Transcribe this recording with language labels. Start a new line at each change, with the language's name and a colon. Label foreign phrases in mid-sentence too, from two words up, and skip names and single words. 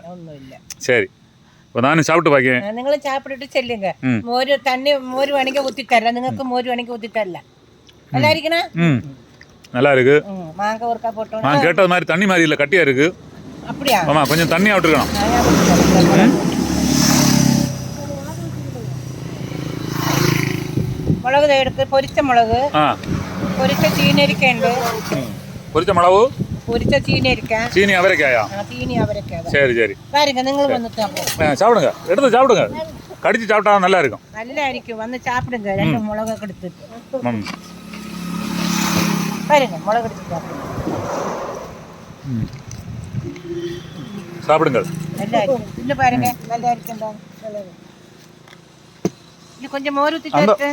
Tamil: சரி, இப்போ நானும் சாப்பிட்டு பார்க்கேன். நீங்களும் சாப்பிட்டுட்டு சொல்லுங்க. மோர் தண்ணி மோர் வேணிக்க ஊற்றி தரல, നിങ്ങൾക്ക് மோர் வேணிக்க ஊற்றி தரல. நல்லா இருக்குண்ணா? நல்லா இருக்கு. மாங்காய் ஒருக்கா போட்டோம். நான் கேட்டது மாதிரி தண்ணி மாதிரி இல்லை, கட்டியா இருக்கு. அப்படியா? ஆமாம், கொஞ்சம் தண்ணியாக விட்டுருக்கணும்.
Malayalam: മുളക് എടുത്ത് പൊരിച്ച മുളക്, പൊരിച്ച ചീനരിക്കുണ്ട്. പൊരിച്ച മുളക്, പൊരിച്ച ചീനരിക്ക, ചീനി അവരക്കായാ? ചീനി അവരക്ക.
Tamil: சரி சரி, பாருங்க,
Malayalam: നിങ്ങൾ വന്നിട്ട്
Tamil: சாப்பிடுங்க, எடுத்து சாப்பிடுங்க. கடிச்சு சாப்பிட்டா நல்லா இருக்கும். நல்லா இருக்கும். வந்து சாப்பிடுங்க. 2 மிளகா எடுத்துட்டு ம் பாருங்க, மிளகு எடுத்து சாப்பிடுங்க. சாப்பிடுங்கள். நல்லா இருக்கும். இன்னும் பாருங்க, நல்லா இருக்குண்டா. இது கொஞ்சம் மோர் ஊற்றி சேர்த்து.